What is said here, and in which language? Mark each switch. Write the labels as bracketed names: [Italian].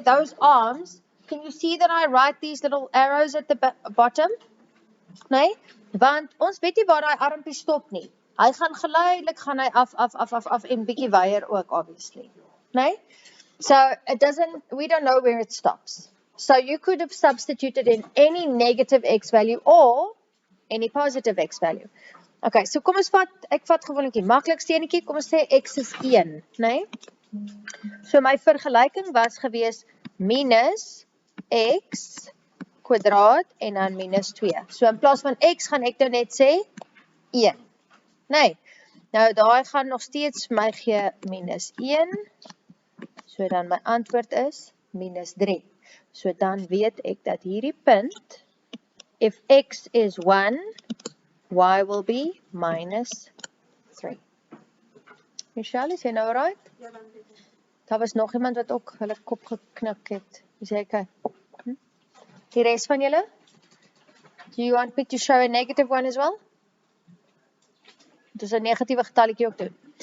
[English] Those arms, can you see that I write these little arrows at the bottom? [Afrikaans] Né? Want ons weet nie waar daai armpie stop nie. Hy gaan geleidelik gaan hy af en bietjie weier ook obviously. Nee? [English] So we don't know where it stops. So you could have substituted in any negative x value or any positive x value. [Afrikaans] Okay, so kom ons ek vat gewoonlik die maklikste enetjie, kom ons sê x is 1, nee? So my vergelyking was gewees minus x kwadraat en dan minus 2. So in plaas van x gaan ek nou net sê 1. Nee, nou daai gaan nog steeds vir my gee minus 1, so dan my antwoord is minus 3. So dan weet ek dat hierdie punt, [English] if x is 1, y will be minus 3. [Afrikaans] Michelle, is jy nou right? Ja, dankie. Daar was nog iemand wat ook hulle kop geknik het. Is jy okay? Die res van julle? [English] Do you want me to show a negative one as well? [Afrikaans] Dus 'n negatiewe getalletjie ook doen.